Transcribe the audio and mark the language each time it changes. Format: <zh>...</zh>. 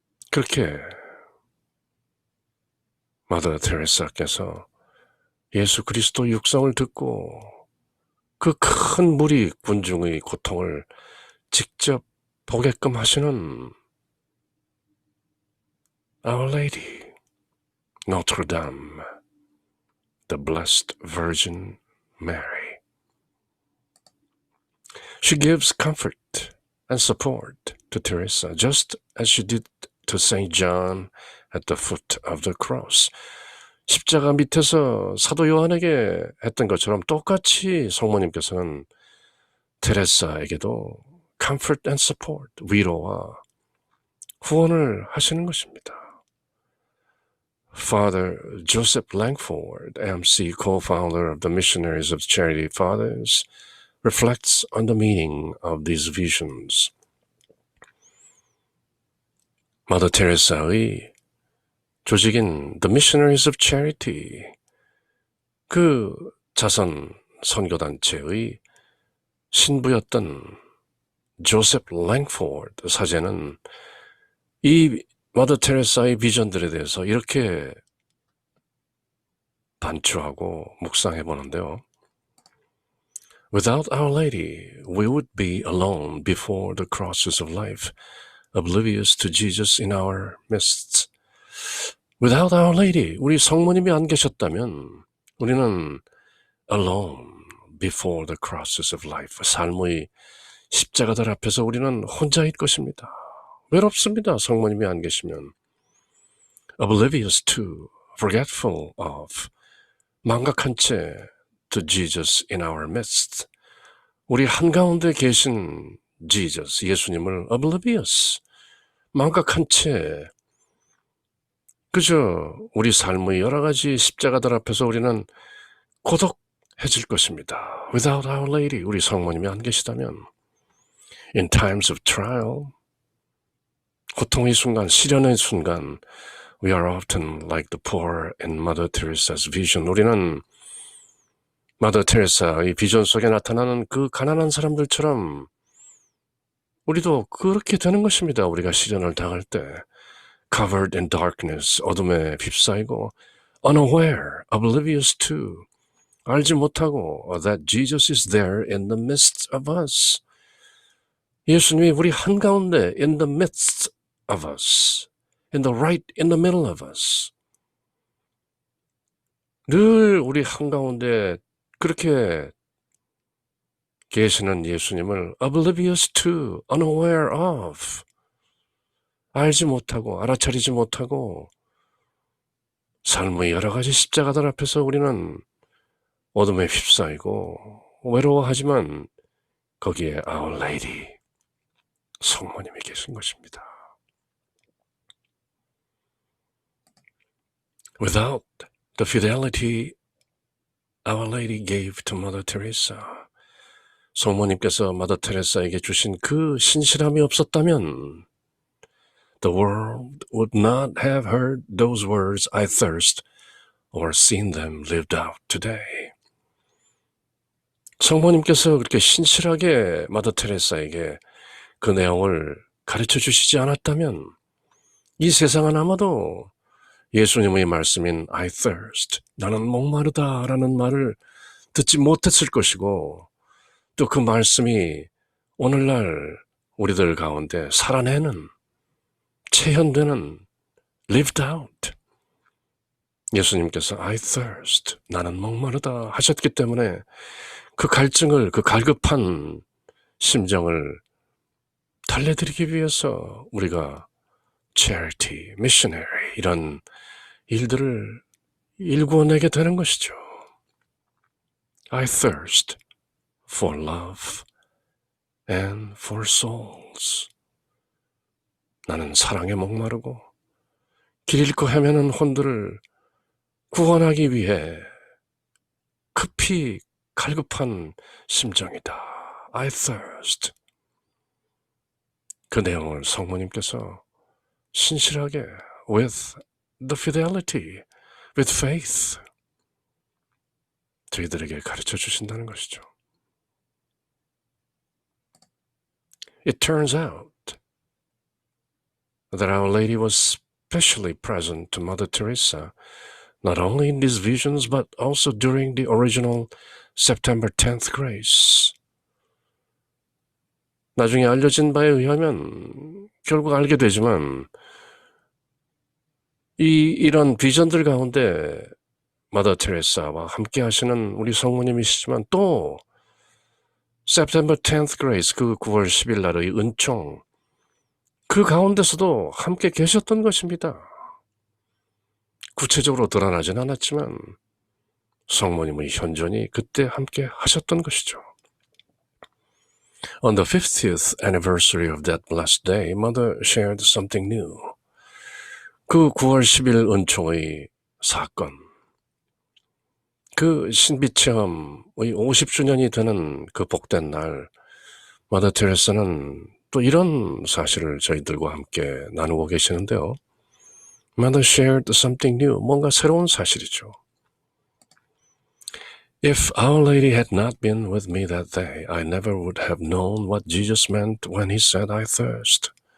<ko>그렇게 마더 테레사께서 예수 그리스도 육성을 듣고 그 큰 무리 군중의 고통을 직접 보게끔 하시는</ko> <en>Our Lady, Notre Dame, the Blessed Virgin Mary. She gives comfort and support to Teresa, just as she did to St. John at the foot of the cross.</en> <ko>십자가 밑에서 사도 요한에게 했던 것처럼 똑같이 성모님께서는 테레사에게도</ko> <en>comfort and support,</en> <ko>위로와 후원을 하시는 것입니다.</ko> <en>Father Joseph Langford, MC, co-founder of the Missionaries of Charity Fathers, reflects on the meaning of these visions.</en> <ko>마더 테레사의 조직인 The Missionaries of Charity, 그 자선 선교단체의 신부였던 조셉 랭포드 사제는 이 마더 테레사의 비전들에 대해서 이렇게 반추하고 묵상해 보는데요.</ko> <en>Without Our Lady, we would be alone before the crosses of life, oblivious to Jesus in our midst. Without Our Lady,</en> <ko>우리 성모님이 안 계셨다면 우리는</ko> <en>alone before the crosses of life,</en> <ko>삶의 십자가들 앞에서 우리는 혼자일 것입니다. 외롭습니다. 성모님이 안 계시면.</ko> <en>Oblivious to, forgetful of,</en> <ko>망각한 채</ko> <en>to Jesus in our midst.</en> <ko>우리 한가운데 계신 Jesus, 예수님을 oblivious, 망각한 채 그저 우리 삶의 여러 가지 십자가들 앞에서 우리는 고독해질 것입니다.</ko> <en>Without Our Lady,</en> <ko>우리 성모님이 안 계시다면.</ko> <en>In times of trial,</en> <ko>고통의 순간, 시련의 순간,</ko> <en>we are often like the poor in Mother Teresa's vision.</en> <ko>우리는 마더 테레사의 비전 속에 나타나는 그 가난한 사람들처럼 우리도 그렇게 되는 것입니다. 우리가 시련을 당할 때</ko> <en>covered in darkness,</en> <ko>어둠에 휩싸이고</ko> <en>unaware, oblivious to,</en> <ko>알지 못하고</ko> <en>that Jesus is there in the midst of us.</en> <ko>예수님이 우리 한가운데</ko> <en>in the midst of us, in the middle of us.</en> <ko>늘 우리 한가운데 그렇게 계시는 예수님을</ko> <en>oblivious to, unaware of,</en> <ko>알지 못하고 알아차리지 못하고 삶의 여러 가지 십자가들 앞에서 우리는 어둠에 휩싸이고 외로워하지만 거기에 Our Lady, 성모님이 계신 것입니다.</ko> <en>Without the fidelity Our Lady gave to Mother Teresa,</en> <ko>성모님께서 마더 테레사에게 주신 그 신실함이 없었다면</ko> <en>the world would not have heard those words, I thirst, or seen them lived out today.</en> <ko>성모님께서 그렇게 신실하게 마더 테레사에게 그 내용을 가르쳐 주시지 않았다면 이 세상은 아마도 예수님의 말씀인</ko> <en>I thirst,</en> <ko>나는 목마르다 라는 말을 듣지 못했을 것이고 또 그 말씀이 오늘날 우리들 가운데 살아내는, 체현되는,</ko> <en>lived out.</en> <ko>예수님께서</ko> <en>I thirst,</en> <ko>나는 목마르다 하셨기 때문에 그 갈증을, 그 갈급한 심정을 달래드리기 위해서 우리가 charity, missionary 이런 일들을 일구어내게 되는 것이죠.</ko> <en>I thirst for love and for souls.</en> <ko>나는 사랑에 목마르고 길 잃고 헤매는 혼들을 구원하기 위해 급히 갈급한 심정이다.</ko> <en>I thirst.</en> <ko>그 내용을 성모님께서 신실하게</ko> <en>with the fidelity, with faith</en> <ko>저희들에게 가르쳐 주신다는 것이죠.</ko> <en>It turns out that Our Lady was specially present to Mother Teresa, not only in these visions but also during the original September 10th grace.</en> <ko>나중에 알려진 바에 의하면 결국 알게 되지만 이런 비전들 가운데 마더 테레사와 함께 하시는 우리 성모님이시지만 또</ko> <en>September 10th grace,</en> <ko>그 9월 10일 날의 은총, 그 가운데서도 함께 계셨던 것입니다. 구체적으로 드러나진 않았지만 성모님의 현존이 그때 함께 하셨던 것이죠.</ko> <en>On the 50th anniversary of that blessed day, Mother shared something new.</en> <ko>그 9월 10일 은총의 사건, 그 신비체험의 50주년이 되는 그 복된 날, 마더 테레사는 또 이런 사실을 저희들과 함께 나누고 계시는데요.</ko> <en>Mother shared something new,</en> <ko>뭔가 새로운 사실이죠.</ko> <en>If Our Lady had not been with me that day, I never would have known what Jesus meant when he said, I thirst.</en>